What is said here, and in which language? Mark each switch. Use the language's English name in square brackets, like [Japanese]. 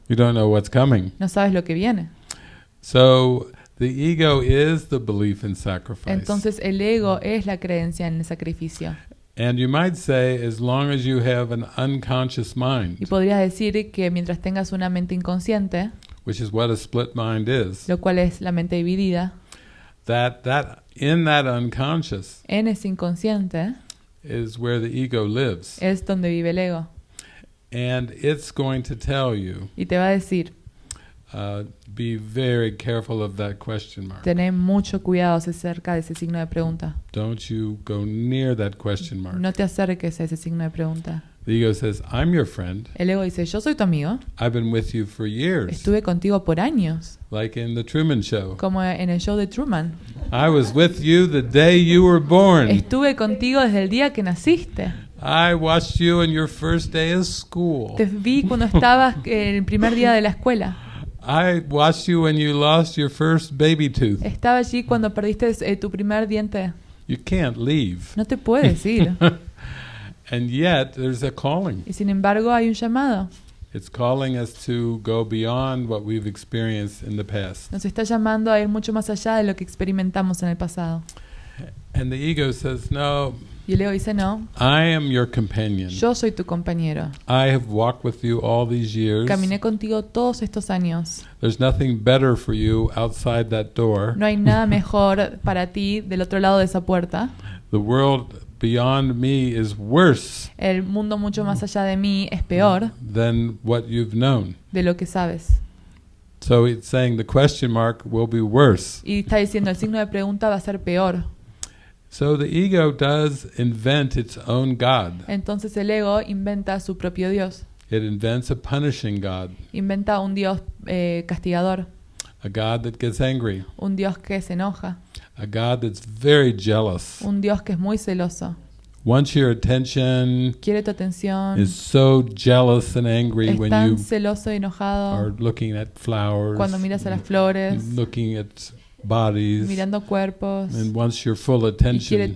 [English] You don't know what's coming. [Spanish] No sabes lo que viene. [English] So the ego is the belief in sacrifice. [Spanish] Entonces el ego es la creencia en el sacrificio. [English] And you might say, as long as you have an unconscious mind, [Spanish] Y podrías decir que mientras tengas una mente inconsciente, [English] which is what a split mind is, [Spanish] lo cual es la mente dividida, [English] that in that unconscious [Spanish] en ese inconsciente [English] is where the ego lives. [Spanish] es donde vive el ego. [English] And it's going to tell you, [Spanish] Y te va a decir, [English] be very careful of that question mark. [Spanish] tené mucho cuidado acerca de ese signo de pregunta. [English] Don't you go near that question mark. [Spanish] No te acerques a ese signo de pregunta. [English] The ego says, I'm your friend. [Spanish] El ego dice, yo soy tu amigo, [English] I've been with you for years. [Spanish] estuve contigo por años, [English] Like in the Truman Show. [Spanish] como en el show de Truman. [English] I was with you the day you were born. [Spanish] Estuve contigo desde el día que naciste. [English] I watched you on your first day of school. [Spanish] Te vi cuando estabas el primer día de la escuela. [English] I watched you when you lost your first baby tooth. [Spanish] Estaba allí cuando perdiste tu primer diente. [English] You can't leave. [Spanish] No te puedes ir. [English] And yet there's a calling. [Spanish] Y sin embargo hay un llamado. [English] It's calling us to go beyond what we've experienced in the past. [Spanish] Nos está llamando a ir mucho más allá de lo que experimentamos en el pasado. [English] And the ego says, no, [Spanish] Y el ego dice, no, [English] I am your companion. [Spanish] yo soy tu compañero. [English] I have walked with you all these years. [Spanish] Caminé contigo todos estos años. [English] There's nothing better for you outside that door. [Spanish] No hay nada mejor para ti del otro lado de esa puerta. [English] The world beyond me is worse [Spanish] El mundo mucho más allá de mí es peor [English] than what you've known. [Spanish] de lo que sabes. [English] So it's saying the question mark will be worse. [Spanish] Y está diciendo, el signo de pregunta va a ser peor. [English] So the ego does invent its own God. [Spanish] Entonces el ego inventa su propio Dios. [English] It invents a punishing God, [Spanish] Inventa un Dios castigador, [English] a God that gets angry, [Spanish] un Dios que se enoja, [English] a God that's very jealous, [Spanish] un Dios que es muy celoso. [English] wants your attention, [Spanish] Quiere tu atención, [English] is so jealous and angry [Spanish] es [English] when [Spanish] tan [English] you [Spanish] celoso y [English] are [Spanish] enojado [English] looking at flowers, [Spanish] cuando miras a las flores, [English] looking at bodies, [Spanish] mirando cuerpos, [English] and wants your full [Spanish] y quiere [English] attention.